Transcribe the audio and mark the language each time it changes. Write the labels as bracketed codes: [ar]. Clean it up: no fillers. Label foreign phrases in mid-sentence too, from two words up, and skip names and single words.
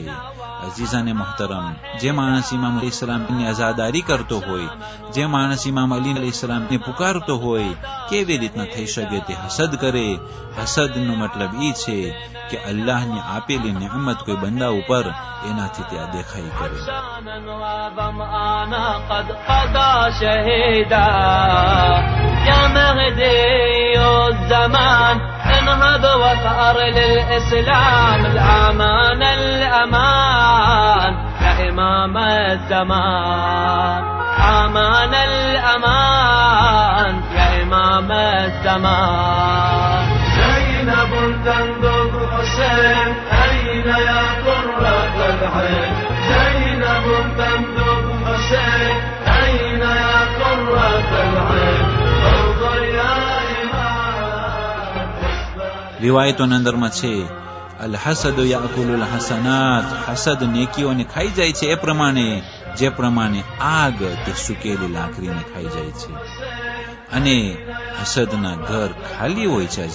[ur] عزیزانِ محترم, [gu] જે માણસ ઇમામ અલીસલામની આઝાદારી કરતો હોય, જે માણસ ઇમામ અલી અલીસલામને પુકારતો હોય, કેવી રીતના થઈ શકે તે હસદ કરે? હસદનો મતલબ એ છે કે અલ્લાહની આપેલી નિયમત કોઈ બંદા ઉપર એનાથી તે અદેખાઈ કરે. [ar] انهض وثأر للإسلام الأمان الأمان يا إمام الزمان أمان الأمان يا إمام الزمان. زينب تندب حسين أين يا قرة العين زينب تندب حسين أين يا قرة العين انظر يا [gu] રિવાયતોની અંદરમાં છે [ar] الحسد يأكل الحسنات, [gu] હસદ નેકીઓને ખાઈ જાય છે એ પ્રમાણે જે પ્રમાણે આગ તે સુકેલી લાકડીને ખાઈ જાય છે. અને હસદના ઘર ખાલી હોય છે.